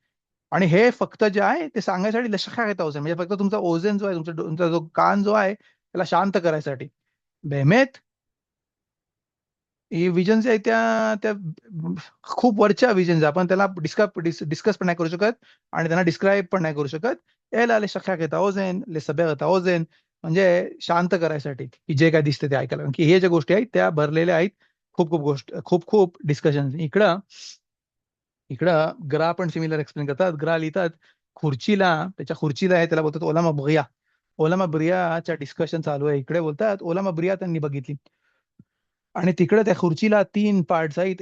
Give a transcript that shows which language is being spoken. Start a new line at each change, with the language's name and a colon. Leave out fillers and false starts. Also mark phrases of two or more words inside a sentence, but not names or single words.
Marathi: आणि हे फक्त जे आहे ते सांगण्यासाठी लक्षात घेता ओझन म्हणजे फक्त तुमचा ओझन जो आहे तुमचा जो कान जो आहे त्याला शांत करायसाठी. बेहेमेत ही विजन्स आहे त्या त्या खूप वरच्या विजन्स आपण त्याला डिस्कस पण नाही करू शकत आणि त्यांना डिस्क्राईब पण नाही करू शकत.
Hebrew: याला לשכך את האוזן, לסבר את האוזן,
Marathi: म्हणजे शांत करायसाठी की जे काय दिसते ते ऐकायला. कारण की हे ज्या गोष्टी आहेत त्या भरलेल्या आहेत खूप खूप डिस्कशन. इकडं ग्रा पण सिमिलर एक्सप्लेन करतात. ग्रा लिहितात त्याच्या खुर्चीला आहे त्याला बोलतात
Hebrew: עולם הבריאה. עולם הבריאה
Marathi: डिस्कशन चालू आहे. इकडे बोलतात
Hebrew: עולם הבריאה
Marathi: त्यांनी बघितली आणि तिकडे त्या खुर्चीला 3 पार्ट्स आहेत.